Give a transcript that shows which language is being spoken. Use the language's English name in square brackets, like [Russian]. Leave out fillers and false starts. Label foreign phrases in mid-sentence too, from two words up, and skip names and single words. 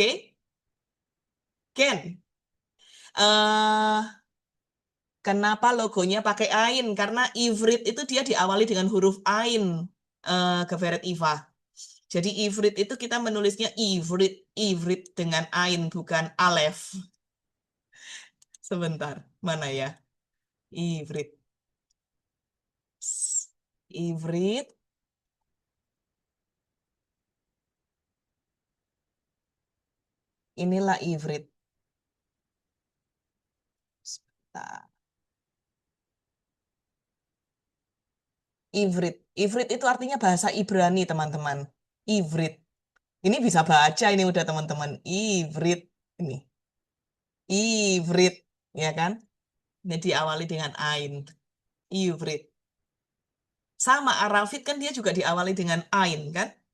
[Indonesian] Ken, eh kenapa logonya pakai ain? Karena Ivrit itu dia diawali dengan huruf ain, Geveret Iva. Jadi Ivrit itu kita menulisnya Ivrit dengan ain, bukan alef. Sebentar, mana ya? Ivrit. Ivrit. Inilah Ivrit. Sebentar. Ivrit. Ivrit itu artinya bahasa Ibrani, teman-teman. Ivrit. Ini bisa baca ini udah teman-teman. Ivrit. Ini. Ivrit. Ya kan? Ini diawali dengan ain. Ivrit. Sama Arafit kan dia juga diawali dengan ain kan?